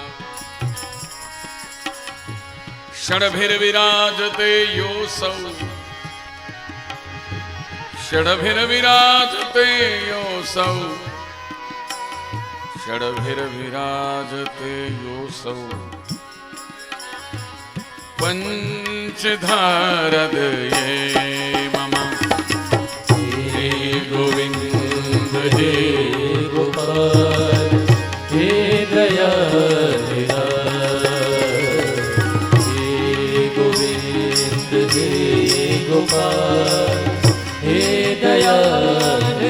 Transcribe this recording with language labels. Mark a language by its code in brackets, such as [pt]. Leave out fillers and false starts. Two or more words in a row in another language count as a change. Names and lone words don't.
[sa] षड्भिर्विराजते योऽसौ षड्भिर्विराजते योऽसौ षड्भिर्विराजते योऽसौ पञ्चधारदये मम [hi] हे गोविंद हे गोपाल हे दयाल हे गोविंद हे गोपाल हे दयाल